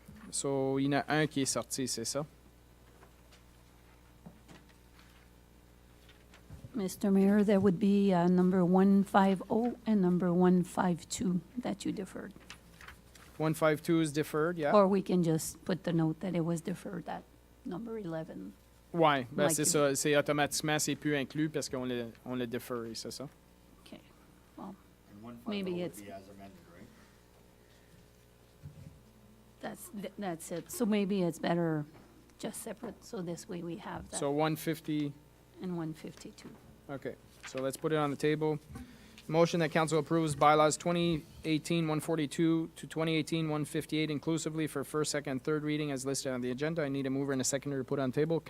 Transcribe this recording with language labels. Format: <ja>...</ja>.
<fr>So, il y en a un qui est sorti, c'est ça?</fr> <en>Mr. Mayor, there would be number 150 and number 152 that you deferred. 152 is deferred, yeah. Or we can just put the note that it was deferred at number 11.</en> <fr>Ouais, ben</fr> <en>Like</en> <fr>c'est</fr> <en>you-</en> <fr>ça. C'est automatiquement, c'est plus inclus parce qu'on l'a deferré, c'est ça?</fr> <en>Okay, well, maybe it's, that's it. So maybe it's better just separate, so this way we have that. So 150, And 152. okay. So let's put it on the table. Motion that council approves bylaws 2018-142 to 2018-158 inclusively for first, second, third reading as listed on the agenda. I need a mover and a seconder to put on table.</en>